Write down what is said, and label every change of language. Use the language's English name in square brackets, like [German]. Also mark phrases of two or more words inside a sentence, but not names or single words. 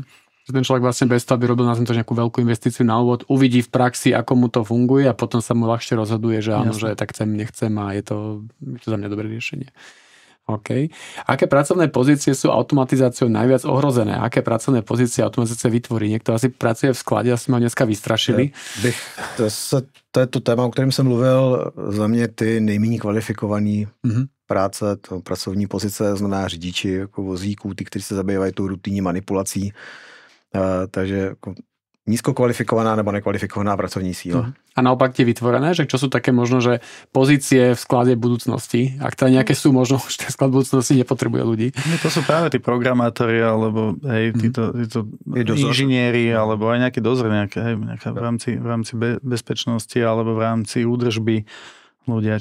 [Slovak] Ten človek vlastne bez toho, aby robil nazvem to nejakú veľkú investíciu na úvod, uvidí v praxi, ako mu to funguje a potom sa mu ľahšie rozhoduje, že áno, že tak chcem, nechcem a je to za mňa dobré riešenie. OK. Aké pracovné pozície sú automatizáciou najviac ohrozené? Aké pracovné pozície automatizácia vytvorí? Niekto asi pracuje v sklade, asi ma dneska vystrašili. [Czech] To je to téma, o kterém jsem mluvil. Za mě ty nejméně kvalifikovaný práce, to pracovní pozice, znamená řidiči jako vozíků, ty, kteří se zabývají tou rutinní manipulací. Takže jako nízkokvalifikovaná nebo nekvalifikovaná pracovní síla. [Slovak] A naopak tie vytvorené, že čo sú také možno, že pozície v sklade budúcnosti? Ak teda nejaké sú, možno už ten sklad budúcnosti nepotrebuje ľudí. To sú práve tí programátori, alebo títo inžinieri, alebo aj nejaký dozor, v rámci bezpečnosti, alebo v rámci údržby ľudia.